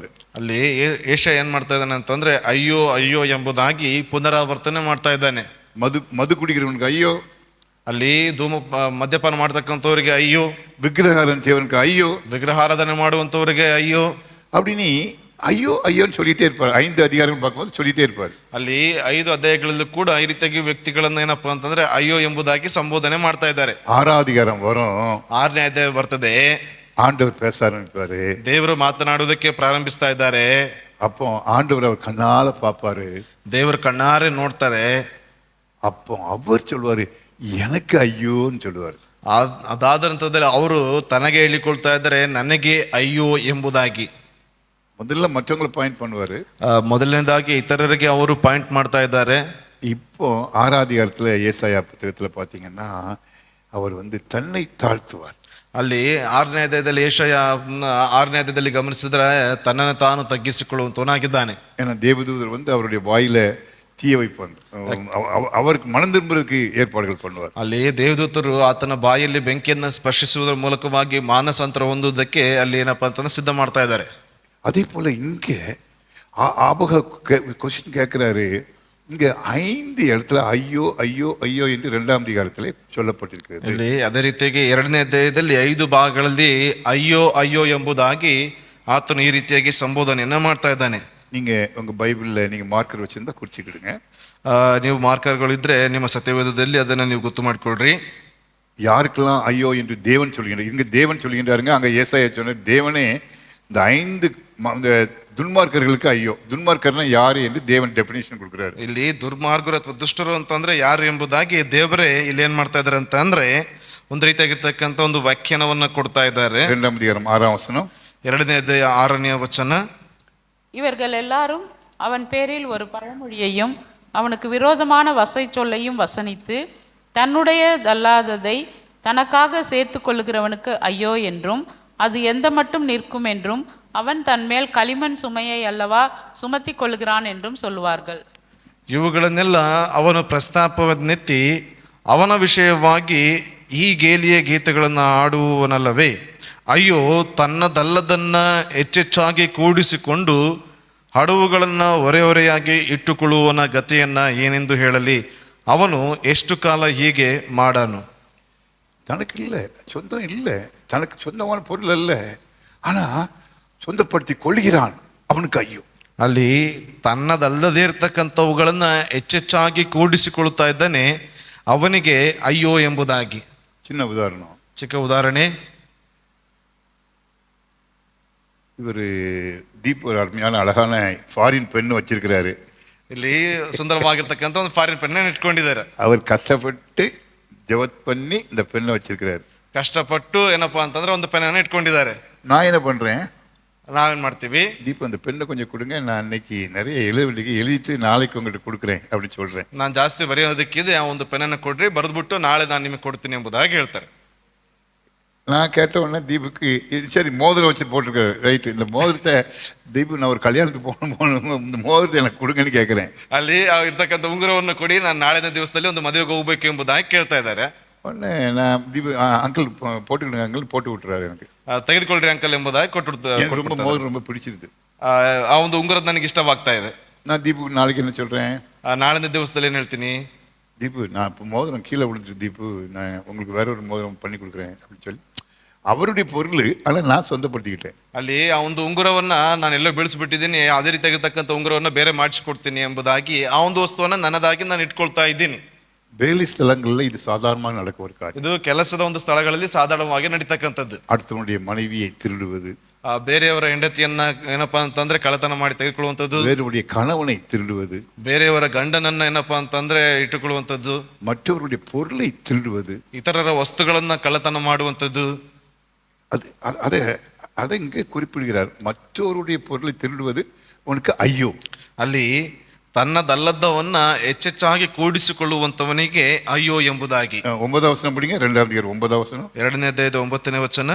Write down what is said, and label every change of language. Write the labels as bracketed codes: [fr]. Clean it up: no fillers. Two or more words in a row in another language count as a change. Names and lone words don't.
[kn] ಅಲ್ಲಿ ಯೆಶಾಯ ಏನ್ ಮಾಡ್ತಾ ಇದ್ದಾನೆ ಅಂತಂದ್ರೆ ಅಯ್ಯೋ ಅಯ್ಯೋ ಎಂಬುದಾಗಿ ಪುನರಾವರ್ತನೆ ಮಾಡ್ತಾ ಇದ್ದಾನೆ. [ta] மது குடிக்கிறவனுக்கு ஐயோ, [kn] ಅಲ್ಲಿ ಮದ್ಯಪಾನ ಮಾಡ್ತಕ್ಕಂಥವ್ರಿಗೆ ಅಯ್ಯೋ, [ta] விக்கிரகாரன் செய்வனுக்கு ஐயோ, [kn] ವಿಗ್ರಹಾರಾಧನೆ ಮಾಡುವಂತವರಿಗೆ ಅಯ್ಯೋ. [ta] அப்படின்னு ஐயோ ஐயோன்னு சொல்லிட்டே இருப்பார். 5 அதிகாரம் பார்க்கும்போது சொல்லிட்டே இருப்பார். [kn] ಅಲ್ಲಿ 5 ಅಧ್ಯಾಯಗಳಲ್ಲೂ ಕೂಡ ಈ ರೀತಿಯಾಗಿ ವ್ಯಕ್ತಿಗಳನ್ನ ಏನಪ್ಪಾ ಅಂತಂದ್ರೆ ಅಯ್ಯೋ ಎಂಬುದಾಗಿ ಸಂಬೋಧನೆ ಮಾಡ್ತಾ ಇದ್ದಾರೆ. [ta] 6ஆம் அதிகாரம் வரும், [kn] 6ನೇ ಅಧ್ಯಾಯ ಬರ್ತದೆ, [ta] ஆண்டவர் பேச ஆரம்பிப்பாரு. [kn] ದೇವರು ಮಾತನಾಡುವುದಕ್ಕೆ ಪ್ರಾರಂಭಿಸ್ತಾ ಇದ್ದಾರೆ. [ta] அப்போ ஆண்டவர் அவர் கண்ணால பார்ப்பாரு. [kn] ದೇವರು ಕಣ್ಣಾರೆ ನೋಡ್ತಾರೆ. [ta] அப்போ அவர் சொல்லுவாரு, எனக்கு ஐயோன்னு சொல்லுவார். [kn] ಅದಾದ ನಂತರದಲ್ಲಿ ಅವರು ತನಗೆ ಹೇಳಿಕೊಳ್ತಾ ಇದ್ದಾರೆ, ನನಗೆ ಅಯ್ಯೋ ಎಂಬುದಾಗಿ. [ta] முதல்ல மற்றவங்களை பாயிண்ட் பண்ணுவாரு, [kn] ಮೊದಲನೇದಾಗಿ ಇತರರಿಗೆ ಅವರು ಪಾಯಿಂಟ್ ಮಾಡ್ತಾ ಇದ್ದಾರೆ. [ta] இப்போ 6ஆம் அதிகாரத்துல ஏசாயா புத்தகத்துல பாத்தீங்கன்னா அவர் தன்னை தாழ்த்துவார். [kn] ಅಲ್ಲಿ 6ನೇ ಅಧ್ಯಾಯದಲ್ಲಿ ಏಷಯ 6ನೇ ಅಧ್ಯಾಯದಲ್ಲಿ ಗಮನಿಸಿದ್ರೆ ತನ್ನನ್ನು ತಾನು ತಗ್ಗಿಸಿಕೊಳ್ಳುವಂತವನಾಗಿದ್ದಾನೆ. [ta] ஏன்னா தேவதூதர் அவருடைய வாயில தீய வைப்பாங்க, அவருக்கு மனம் திரும்புறதுக்கு ஏற்பாடுகள் பண்ணுவார். [kn] ಅಲ್ಲಿ ದೇವದೂತರು ಆತನ ಬಾಯಲ್ಲಿ ಬೆಂಕಿಯನ್ನು ಸ್ಪರ್ಶಿಸುವುದರ ಮೂಲಕವಾಗಿ ಮಾನಸಾಂತರ ಹೊಂದುವುದಕ್ಕೆ ಅಲ್ಲಿ ಏನಪ್ಪಾ ಅಂತಂದ್ರೆ ಸಿದ್ಧ ಮಾಡ್ತಾ ಇದ್ದಾರೆ. [ta] அதே போல இங்க ஆபக கொஸ்டின் கேட்கிறாரு. இங்க 5 இடத்துல ஐயோ ஐயோ ஐயோ என்று 2ஆம் அதிகாரத்திலே சொல்லப்பட்டிருக்கிறது. [kn] ಇಲ್ಲಿ ಅದೇ ರೀತಿಯಾಗಿ 2ನೇ ಅಧ್ಯಾಯದಲ್ಲಿ 5 ಭಾಗಗಳಲ್ಲಿ ಅಯ್ಯೋ ಅಯ್ಯೋ ಎಂಬುದಾಗಿ ಆತನು ಈ ರೀತಿಯಾಗಿ ಸಂಬೋಧನೆಯನ್ನ ಮಾಡ್ತಾ ಇದ್ದಾನೆ. [ta] நீங்க உங்க பைபிள்ல நீங்க மார்க்கர் வச்சிருந்தா குறிச்சிக்கிடுங்க. [kn] ನೀವು ಮಾರ್ಕರ್ಗಳಿದ್ರೆ ನಿಮ್ಮ ಸತ್ಯವೇದದಲ್ಲಿ ಅದನ್ನ ನೀವು ಗೊತ್ತು ಮಾಡ್ಕೊಳ್ರಿ. [ta] யாருக்கெல்லாம் ஐயோ என்று தேவன் சொல்லுகின்றார், இங்க தேவன் சொல்லுகின்றாருங்க, அங்க ஏசாயா சொன்னார் தேவனே இந்த 5 துன்மார்க்கர்களுக்கு ஐயோ. துன்மார்க்கர்னா யாரு என்று தேவன் டெபினிஷன் கொடுக்கிறாரு. [kn] ಇಲ್ಲಿ ದುರ್ಮಾರ್ಗರು ಅಥವಾ ದುಷ್ಟರು ಅಂತಂದ್ರೆ ಯಾರು ಎಂಬುದಾಗಿ ದೇವರೇ ಇಲ್ಲಿ ಏನ್ ಮಾಡ್ತಾ ಇದಾರೆ ಅಂತ ಅಂದ್ರೆ ಒಂದು ರೀತಿಯಾಗಿರ್ತಕ್ಕಂಥ ಒಂದು ವ್ಯಾಖ್ಯಾನವನ್ನ ಕೊಡ್ತಾ ಇದ್ದಾರೆ. [ta] 2ஆம் அதிகாரம் 6ஆம் வசனம், [kn] 2ನೇ ಅಧ್ಯಾಯ 6ನೇ ವಚನ. [ta] இவர்கள் எல்லாரும் அவன் பேரில் ஒரு பழமொழியையும் அவனுக்கு விரோதமான வசை சொல்லையும் வசனித்து தன்னுடையதல்லாததை தனக்காக சேர்த்து கொள்ளுகிறவனுக்கு ஐயோ என்றும் அது எந்த மட்டும் நிற்கும் என்றும் அவன் தன்மேல் களிமண் சுமையை அல்லவா சுமத்தி கொள்ளுகிறான் என்றும் சொல்லுவார்கள். [kn] ಇವುಗಳನ್ನೆಲ್ಲ ಅವನು ಪ್ರಸ್ತಾಪವನ್ನೆತ್ತಿ ಅವನ ವಿಷಯವಾಗಿ ಈ ಗೇಲಿಯ ಗೀತೆಗಳನ್ನು ಆಡುವನಲ್ಲವೇ, ಅಯ್ಯೋ ತನ್ನದಲ್ಲದನ್ನ ಹೆಚ್ಚೆಚ್ಚಾಗಿ ಕೂಡಿಸಿಕೊಂಡು ಹಡವುಗಳನ್ನು ಹೊರೆಯಾಗಿ ಇಟ್ಟುಕೊಳ್ಳುವನ ಗತಿಯನ್ನ ಏನೆಂದು ಹೇಳಲಿ, ಅವನು ಎಷ್ಟು ಕಾಲ ಹೀಗೆ ಮಾಡಾನು. [ta] தனக்கு இல்லை, சொந்தம் இல்லை, தனக்கு சொந்தமான பொருள் அல்ல, ஆனா சொந்தப்படுத்தி கொள்கிறான், அவனுக்கு ஐயோ. [kn] ಅಲ್ಲಿ ತನ್ನದಲ್ಲದೇ ಇರ್ತಕ್ಕಂಥವುಗಳನ್ನ ಹೆಚ್ಚೆಚ್ಚಾಗಿ ಕೂಡಿಸಿಕೊಳ್ಳುತ್ತಾ ಇದ್ದಾನೆ, ಅವನಿಗೆ ಅಯ್ಯೋ ಎಂಬುದಾಗಿ. [ta] சின்ன உதாரணம், [kn] ಚಿಕ್ಕ ಉದಾಹರಣೆ. [ta] இவர் தீப் ஒரு அருமையான அழகான ஃபாரின் பெண் வச்சிருக்கிறாரு. [kn] ಇಲ್ಲಿ ಸುಂದರವಾಗಿರ್ತಕ್ಕಂಥ ಒಂದು ಫಾರಿನ್ ಪೆನ್ನ ಇಟ್ಕೊಂಡಿದ್ದಾರೆ. [ta] அவர் கஷ்டப்பட்டு ஜெபத் பண்ணி இந்த பெண்ணை வச்சிருக்கிறாரு. [kn] ಕಷ್ಟಪಟ್ಟು ಏನಪ್ಪಾ ಅಂತಂದ್ರೆ ಒಂದು ಪೆನ್ನ ಇಟ್ಕೊಂಡಿದ್ದಾರೆ. [ta] நான் என்ன பண்றேன், [kn] ನಾವೇನ್ ಮಾಡ್ತೀವಿ, [ta] தீப் அந்த பெண்ணை கொஞ்சம் கொடுங்க, நான் அன்னைக்கு நிறைய எழுதிட்டு நாளைக்கு உங்கள்கிட்ட கொடுக்குறேன் அப்படின்னு சொல்றேன். [kn] ನಾನು ಜಾಸ್ತಿ ಬರೆಯೋದಕ್ಕಿದೆ, ಆ ಒಂದು ಪೆನ್ನ ಕೊಡ್ರಿ, ಬರೆದ್ಬಿಟ್ಟು ನಾಳೆ ನಾನು ನಿಮಗೆ ಕೊಡ್ತೀನಿ ಎಂಬುದಾಗಿ ಹೇಳ್ತಾರೆ. [ta] நான் கேட்ட உடனே தீபுக்கு சரி மோதிரம் வச்சு போட்டிருக்காரு, ரைட்டு, இந்த மோதிரத்தை தீபு நான் ஒரு கல்யாணத்துக்கு போகணும், இந்த மோதிரத்தை எனக்கு கொடுங்கன்னு கேட்குறேன். [kn] ಅಲ್ಲಿ ಇರ್ತಕ್ಕಂಥ ಉಂಗುರವನ್ನು ಕೊಡಿ, ನಾನು ನಾಳಿನ ದಿವಸದಲ್ಲಿ ಒಂದು ಮದುವೆಗೆ ಹೋಗ್ಬೇಕು ಎಂಬುದಾಗಿ ಕೇಳ್ತಾ ಇದ್ದಾರೆ. [ta] உடனே நான் தீபு அங்கிள் போட்டுக்கிடுங்க அங்கிள் போட்டு விட்டுறாரு. எனக்கு [kn] ತೆಗೆದುಕೊಳ್ಳ್ರಿ ಅಂಕಲ್ ಎಂಬುದಾಗಿ [ta] எனக்கு ரொம்ப மோதிரம் ரொம்ப பிடிச்சிருக்கு. [kn] ಆ ಒಂದು ಉಂಗುರದ ನನಗೆ ಇಷ್ಟವಾಗ್ತಾ ಇದೆ. [ta] நான் தீபுக்கு நாளைக்கு என்ன சொல்றேன், [kn] ನಾಳಿನ ದಿವಸದಲ್ಲಿ ಏನ್ ಹೇಳ್ತೀನಿ, [ta] தீபு நான் இப்போ மோதிரம் கீழே விழுந்துட்டு தீபு, நான் உங்களுக்கு வேற ஒரு மோதிரம் பண்ணி கொடுக்குறேன் அப்படின்னு சொல்லி அவருடைய பொருள், ஆனால் நான் சொந்தப்படுத்திக்கிட்டேன். [kn] ಅಲ್ಲಿ ಆ ಒಂದು ಉಂಗುರವನ್ನ ನಾನೆಲ್ಲೋ ಬೀಳಿಸ್ಬಿಟ್ಟಿದ್ದೀನಿ, ಅದೇ ರೀತಿಯಾಗಿರ್ತಕ್ಕಂಥ ಉಂಗುರವನ್ನ ಬೇರೆ ಮಾಡಿಸಿಕೊಡ್ತೀನಿ ಎಂಬುದಾಗಿ ಆ ಒಂದು ವಸ್ತುವನ್ನ ನನ್ನದಾಗಿ ನಾನು ಇಟ್ಕೊಳ್ತಾ ಇದ್ದೀನಿ. [ta] வேலை ஸ்தலங்களில் இது சாதாரணமாக நடக்க ஒரு காரியம். [kn] ಇದು ಕೆಲಸದ ಒಂದು ಸ್ಥಳಗಳಲ್ಲಿ ಸಾಧಾರಣವಾಗಿ ನಡೀತಕ್ಕಂಥದ್ದು. [ta] அடுத்தவனுடைய மனைவியை திருடுவது, [kn] ಬೇರೆಯವರ ಹೆಂಡತಿಯನ್ನ ಏನಪ್ಪಾ ಅಂತಂದ್ರೆ ಕಳ್ಳತನ ಮಾಡಿ ತೆಗೆದುಕೊಳ್ಳುವಂಥದ್ದು, [ta] வேறுடைய கணவனை திருடுவது, [kn] ಬೇರೆಯವರ ಗಂಡನನ್ನ ಏನಪ್ಪಾ ಅಂತಂದ್ರೆ ಇಟ್ಟುಕೊಳ್ಳುವಂಥದ್ದು, [ta] மற்றவருடைய பொருளை திருடுவது, [kn] ಇತರರ ವಸ್ತುಗಳನ್ನ ಕಳ್ಳತನ ಮಾಡುವಂಥದ್ದು. [ta] அதை அதை இங்கே குறிப்பிடுகிறார். மற்றவருடைய பொருளை திருடுவது உனக்கு ஐயோ. [kn] ಅಲ್ಲಿ ತನ್ನದಲ್ಲದವನ್ನ ಹೆಚ್ಚೆಚ್ಚಾಗಿ ಕೂಡಿಸಿಕೊಳ್ಳುವಂತವನಿಗೆ ಅಯ್ಯೋ ಎಂಬುದಾಗಿ. [ta] 9ஆம் வசனம் படிங்க, 2ஆம் அதிகாரம் 9ஆம் வசனம். [kn] 2ನೇ ಅಧ್ಯಾಯದ 9ನೇ ವಚನ.